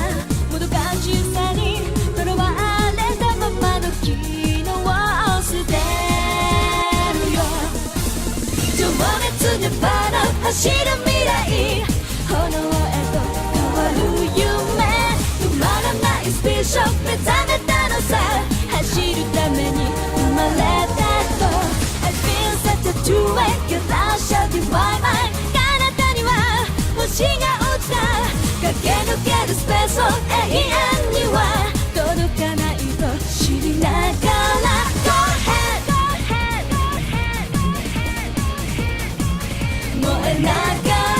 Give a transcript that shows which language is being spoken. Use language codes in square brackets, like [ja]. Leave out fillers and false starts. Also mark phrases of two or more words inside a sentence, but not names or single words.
[ja] もどかしさにとらわれたままの昨日を捨てるよ。情熱でバラ走る未来、炎へと夢、止まらないスピード目覚めたのさ。走るために生まれたと [en] I feel such a true way Your love shall be my mind [ja] 彼方には星が落ちた。駆け抜けるスペースを永遠には届かないと知りながら [en] Go ahead, go ahead, go ahead [ja] 燃えながら